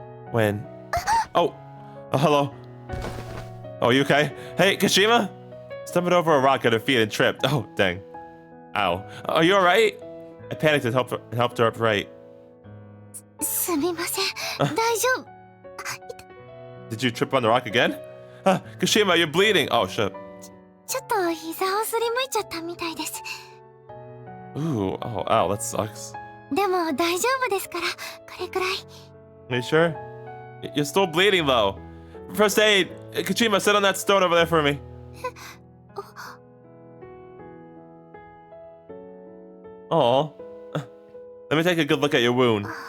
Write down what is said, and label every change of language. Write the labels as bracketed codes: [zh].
[en] When... Oh! Hello? Oh, you okay? Hey, Kashima? Stumbled over a rock at her feet and tripped. Oh, dang. Ow. Are you alright? I panicked and helped her upright. [ja] すみません。大丈夫。 [en] Did you trip on the rock again? Kashima, you're bleeding! Oh, shit. [ja] ちょっと膝をすりむいちゃったみたいです。 [en] Ooh, oh, ow, that sucks. [ja] でも大丈夫ですから、これくらい。 [en] Are you sure? You're still bleeding, though. First aid! Kashima, sit on that stone over there for me. Oh. Let me take a good look at your wound.